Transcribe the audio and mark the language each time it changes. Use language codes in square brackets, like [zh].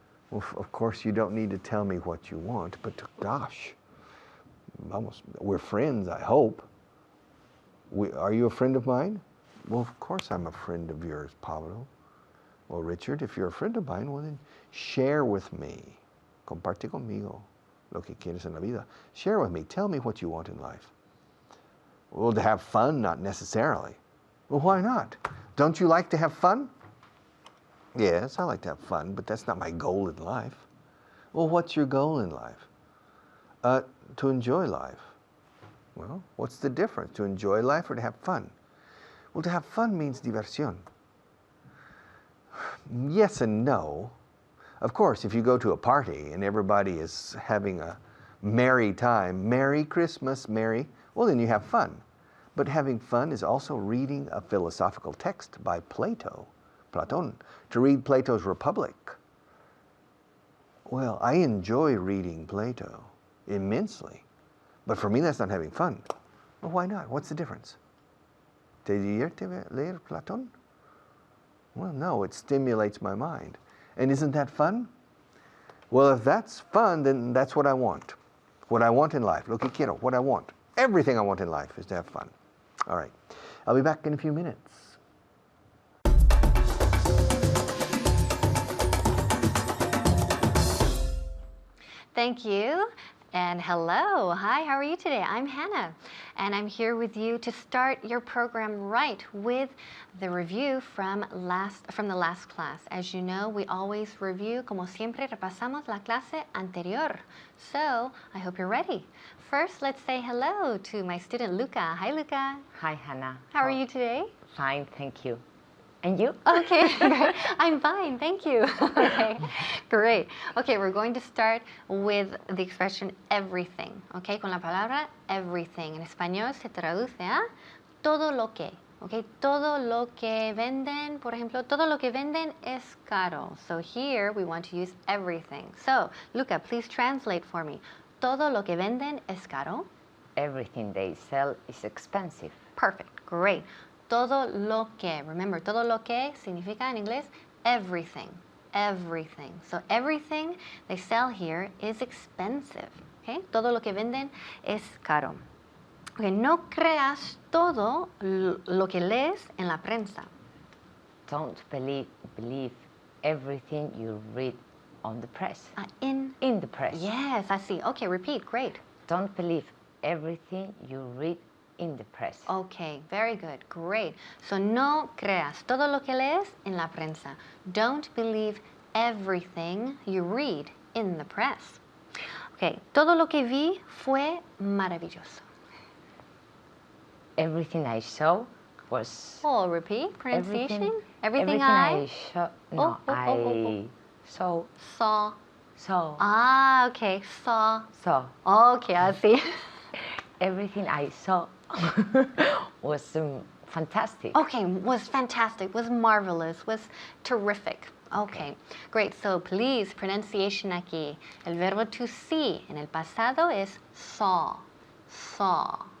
[en] Well, of course, you don't need to tell me what you want, but gosh, we're friends, I hope. Are you a friend of mine? Well, of course I'm a friend of yours, Pablo. Well, Richard, if you're a friend of mine, well then share with me. [es] Comparte conmigo lo que quieres en la vida. [en] Share with me. Tell me what you want in life. Well, to have fun, not necessarily. Well, why not? Don't you like to have fun? Yes, I like to have fun, but that's not my goal in life. Well, what's your goal in life? To enjoy life. Well, what's the difference? To enjoy life or to have fun? Well, to have fun means diversión. Yes and no. Of course, if you go to a party and everybody is having a merry time, Merry Christmas, Merry, well, then you have fun. But having fun is also reading a philosophical text by Platon. To read Plato's Republic. Well, I enjoy reading Plato immensely. But for me, that's not having fun. Well, why not? What's the difference? [es] ¿Te divierte leer Platón? [en] Well, no, it stimulates my mind. And isn't that fun? Well, if that's fun, then that's what I want. What I want in life. [es] Lo que quiero, [en] what I want. Everything I want in life is to have fun. All right. I'll be back in a few minutes. Thank you. And hello. Hi, how are you today? I'm Hannah, and I'm here with you to start your program right with the review from the last class. As you know, we always review, [es] como siempre, repasamos la clase anterior. [en] So, I hope you're ready. First, let's say hello to my student, Luca. Hi, Luca. Hi, Hannah. How are you today? Fine, thank you. And you? Okay, great. I'm fine, thank you. Okay, great. Okay, we're going to start with the expression everything. [es] Okay, con la palabra everything. En español se traduce a todo lo que. Okay, todo lo que venden, por ejemplo, todo lo que venden es caro. [en] So here we want to use everything. So, Luca, please translate for me. [es] Todo lo que venden es caro. [en] Everything they sell is expensive. Perfect, great. [es] Todo lo que, remember, todo lo que significa en inglés everything, everything. [en] So everything they sell here is expensive, okay? [es] Todo lo que venden es caro. Okay, no creas todo lo que lees en la prensa. [en] Don't believe everything you read on the press. In the press. Yes, I see. Okay, repeat, great. Don't believe everything you read in the press. Okay, very good, great. [es] So no creas todo lo que lees en la prensa. [en] Don't believe everything you read in the press. [es] Okay, todo lo que vi fue maravilloso. [en] Everything I saw was... Oh, repeat, pronunciation. Everything I saw... No, I saw... Saw. Ah, okay, saw. Saw. Okay, I see. Everything I saw Was fantastic. Okay, was fantastic, was marvelous, was terrific. Okay, great. So please, pronunciation aquí. [es] El verbo to see en el pasado es saw, saw.